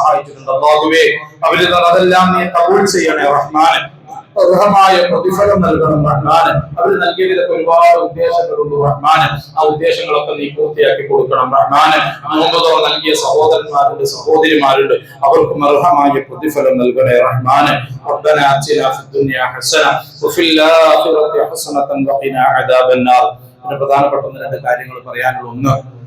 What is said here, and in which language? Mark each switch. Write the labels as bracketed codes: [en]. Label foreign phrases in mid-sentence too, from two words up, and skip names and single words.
[ml] അല്ലാഹുവേ, അവരിൽ അതെല്ലാം നീ കബൂൽ ചെയ്യണേ റഹ്മാനെ. അർഹമായ പ്രതിഫലം നൽകണം റഹ്മാനെ. അവർ നൽകിയതിലൊക്കെ ഒരുപാട് ഉദ്ദേശങ്ങളുണ്ട് റഹ്മാനെ. ആ ഉദ്ദേശങ്ങളൊക്കെ നീ പൂർത്തിയാക്കി കൊടുക്കണം റഹ്മാനെ. നോമ്പുതുറ നൽകിയ സഹോദരന്മാരുണ്ട്, സഹോദരിമാരുണ്ട്, അവർക്കും അർഹമായ പ്രതിഫലം നൽകണേ റഹ്മാനെ. [ar] ربنا آتنا في الدنيا حسنة وفي الآخرة حسنة وقنا عذاب النار. [ml] പ്രധാനപ്പെട്ട രണ്ട് കാര്യങ്ങൾ പറയാനുള്ള. ഒന്ന്,